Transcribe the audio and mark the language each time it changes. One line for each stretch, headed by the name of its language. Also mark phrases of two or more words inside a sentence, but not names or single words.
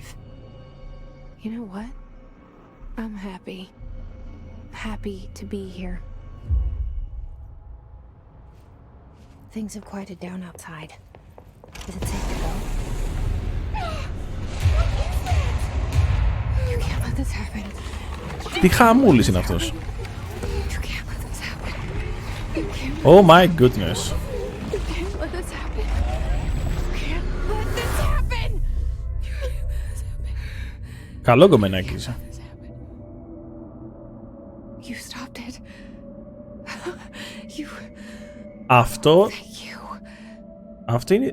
English: You know what? I'm happy. Happy to be here. Things have quieted down outside. Is it safe to go? You can't let this happen.
Greek: Τι χαμούλης είναι αυτός?
English: You can't let this happen. You can't Oh my goodness. You can't let this happen. You can't let this happen. You can't let this happen.
Greek: Καλό κομμενάκι είσαι.
English: Let this happen. You stopped it.
Greek: Αυτό.
English: You
Greek: Αυτή είναι.